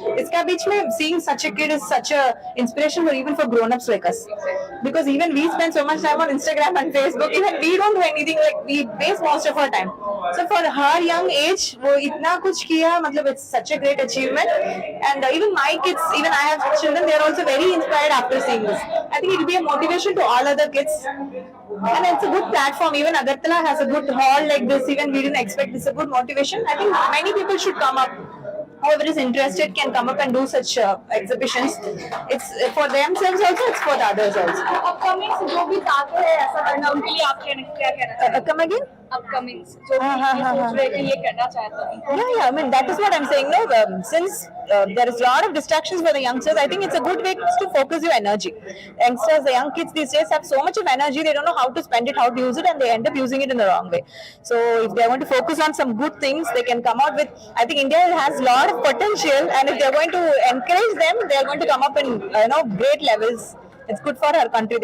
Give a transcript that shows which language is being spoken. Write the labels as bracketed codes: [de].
[hi] इसका बीच में [en] Seeing such a kid is such a inspiration for even for grown ups like us, because even we spend so much time on Instagram and Facebook. Even we don't do anything, like we waste most of our time. So for her young age [hi] वो इतना कुछ किया, मतलब [en] It's such a great achievement. And even my kids, even I have children, they are also very inspired after seeing this. I think it will be a motivation to all other kids. And it's a good platform. Even Agartala has a good hall like this. Even we didn't expect. It's a good motivation. I think many people should come up. Whoever is interested can come up and do such exhibitions. It's for themselves also. It's for the others also. [hi] Upcoming जो भी चाहते हैं ऐसा करना, उनके लिए आप क्या कहना चाहेंगे? [en] Come again? [hi] अपकमिंग जो भी ये सोच रहे कि ये करना चाहते हैं. [en] Yeah. I mean that is what I'm saying. No, since there is a lot of distractions for the youngsters, I think it's a good way to focus your energy. Youngsters, the young kids these days have so much of energy. They don't know how to spend it, how to use it, and they end up using it in the wrong way. So if they want to focus on some good things, they can come out with. I think India has a lot of potential, and if they're going to encourage them, they're going to come up in great levels. It's good for our country.